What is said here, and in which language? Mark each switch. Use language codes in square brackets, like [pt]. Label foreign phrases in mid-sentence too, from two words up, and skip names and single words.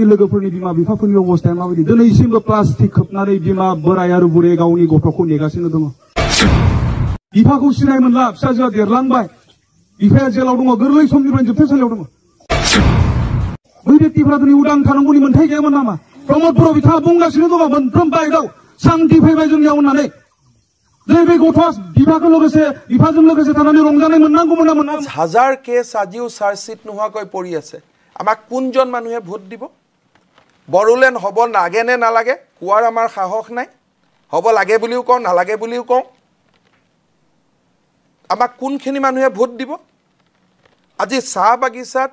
[brx] लोगोफोरनि बिमा बिफाफोरनि अबस्थाया माबायदि दिनैसिमबो प्लास्टिक खोबनानै बिमा बोराय आरो बुरै गावनि गथ'खौ नेगासिनो दङ बिफाखौ सिनाय मोनला फिसाजोआ देरलांबाय बिफाया जेलाव दङ गोरलै समनिफ्राय जोबथेसालियाव दङ बै व्यक्तिफोरा दिनै उदां थानांगौनि मोन्थाय गैयामोन नामा प्रमद बर' बिथाङा बुंगासिनो दङ मोनफ्रोम बाइकआव शान्ति फैबाय जोंनियाव होननानै जे बे गथ'आ बिफाखौ लोगोसे बिफाजों लोगोसे थानानै रंजानाय मोननांगौमोन ना मोना [as] হাজাৰ কেছ আজিও চাৰ্জশ্বিট নোহোৱাকৈ পৰি আছে আমাক কোনজন মানুহে ভোট দিব বড়োলেণ্ড হ'ব লাগে নে নালাগে কোৱাৰ আমাৰ সাহস নাই হ'ব লাগে বুলিও কওঁ নালাগে বুলিও কওঁ আমাক কোনখিনি মানুহে ভোট দিব আজি চাহ বাগিচাত